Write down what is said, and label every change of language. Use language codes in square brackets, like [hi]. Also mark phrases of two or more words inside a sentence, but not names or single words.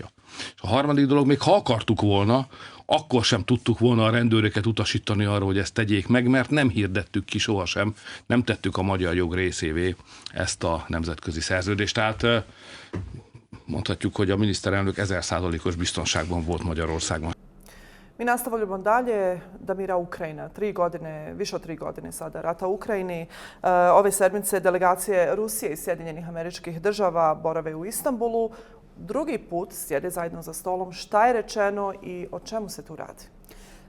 [hu] És a harmadik dolog, még ha akartuk volna, akkor sem tudtuk volna a rendőröket utasítani arra, hogy ezt tegyék meg, mert nem hirdettük ki sohasem, nem tettük a magyar jog részévé ezt a nemzetközi szerződést. Tehát mondhatjuk, hogy a miniszterelnök 1000%-os biztonságban volt Magyarországon. [bs] Mi nastavljamo dalje. Damira, Ukrajina. 3 godine, više od 3 godine sada rata u Ukrajini. Ove sedmice delegacije Rusije i Sjedinjenih Američkih Država borave u Istanbulu. Drugi put sjede zajedno za stolom. Šta je rečeno i o čemu se tu radi?